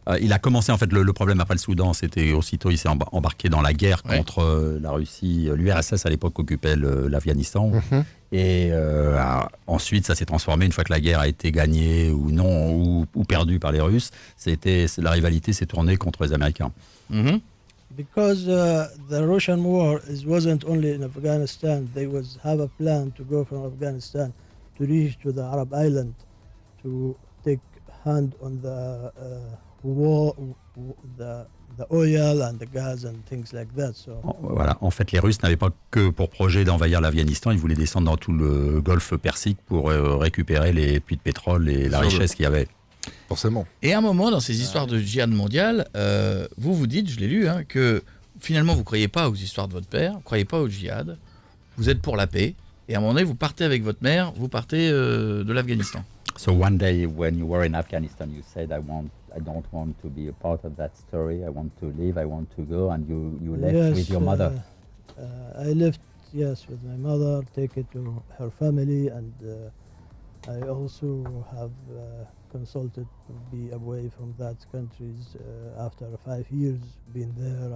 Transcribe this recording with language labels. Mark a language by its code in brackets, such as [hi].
[fr] Il a commencé en fait le problème après le Soudan, c'était aussitôt il s'est embarqué dans la guerre contre la Russie. L'URSS à l'époque occupait l'Afghanistan. Et ensuite ça s'est transformé une fois que la guerre a été gagnée ou non ou perdue par les Russes. La rivalité s'est tournée contre les Américains. [en] Because the Russian war wasn't only in Afghanistan. They have a plan to go from Afghanistan to reach to the Arab island to take hand on the war, the oil and the gas and things like that. So [fr] Voilà. En fait, les Russes n'avaient pas que pour projet d'envahir l'Afghanistan, ils voulaient descendre dans tout le Golfe Persique pour récupérer les puits de pétrole et la richesse qu'il y avait. Forcément. Et à un moment, dans ces histoires de djihad mondial, vous dites, je l'ai lu, que finalement, vous ne croyez pas aux histoires de votre père, vous ne croyez pas au djihad, vous êtes pour la paix, et à un moment donné, vous partez avec votre mère, vous partez de l'Afghanistan. [en] So one day when you were in Afghanistan, you said, I don't want to be a part of that story. I want to live. I want to go. And you left with your mother. I left, yes, with my mother, take it to her family, and I also have consulted to be away from that countries after 5 years being there.